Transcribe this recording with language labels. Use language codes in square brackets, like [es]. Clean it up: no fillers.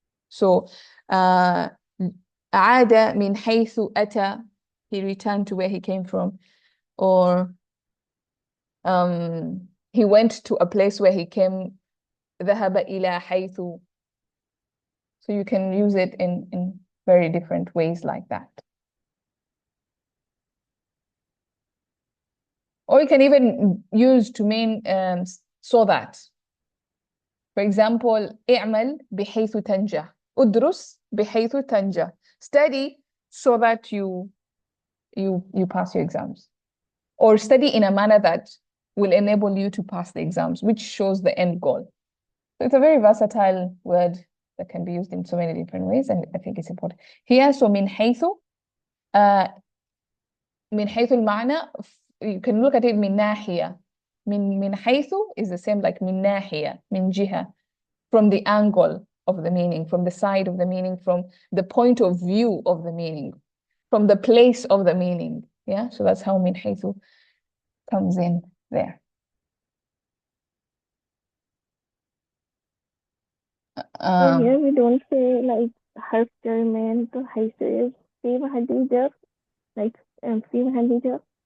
[en] So [ar] عاد من حيث أتى, [en] he returned to where he came from, or he went to a place where he came, [ar] ذهب إلى حيث. [en] So you can use it in very different ways like that. Or you can even use to mean so that. For example, [ar] اعمل بحيث تنجح. ادرس بحيث تنجح. [en] Study so that you pass your exams. Or study in a manner that will enable you to pass the exams, which shows the end goal. So it's a very versatile word that can be used in so many different ways, and I think it's important. Here, so [ar] من حيث المعنى, [en] you can look at it [ar] من ناحية. [en] من حيث is the same like [ar] من ناحية, من جهة, [en] from the angle of the meaning, from the side of the meaning, from the point of view of the meaning, from the place of the meaning. Yeah, so that's how من حيث comes in there. So here we don't say like [ar] حرف جر من to حيث is في محل جر, like في محل جر.